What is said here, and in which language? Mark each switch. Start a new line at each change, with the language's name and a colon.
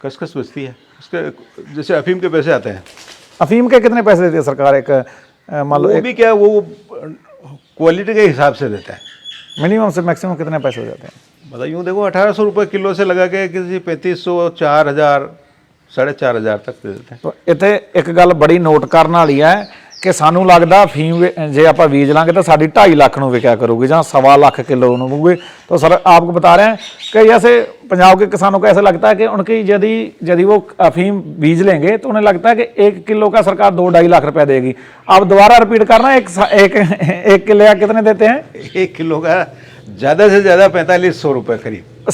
Hindi: खसखस बचती है उसके, जैसे अफीम के पैसे आते हैं, अफीम के कितने पैसे देती है सरकार एक मान लो वो भी क्या वो क्वालिटी के हिसाब से देता है। मिनिमम से मैक्सिमम कितने पैसे हो जाते हैं? मतलब यूँ देखो 1800 रुपये किलो से लगा के किसी 3500, 4000, 4500 तक दे देते हैं।
Punjabi: तो ਇੱਥੇ ਇੱਕ ਗੱਲ ਬੜੀ ਨੋਟ ਕਰਨ ਵਾਲੀ ਹੈ ਕਿ ਸਾਨੂੰ ਲੱਗਦਾ ਫੀਮ ਜੇ ਆਪਾਂ ਬੀਜ ਲਾਂਗੇ ਤਾਂ ਸਾਡੀ 2.5 ਲੱਖ ਨੂੰ ਵਿਕਿਆ ਕਰੂਗੀ ਜਾਂ 1.25 लाख किलो ਨੂੰ होगी।
Hindi: तो सर आपको बता रहे हैं कि जैसे पंजाब के किसानों को ऐसा लगता है कि उनकी यदि वो अफीम बीज लेंगे तो उन्हें लगता है कि 1 किलो का सरकार 2-2.5 लाख रुपया देगी। आप दोबारा रिपीट करना, एक किलो का कितने देते हैं? 1 किलो का ज़्यादा से ज़्यादा 4500 रुपये करीब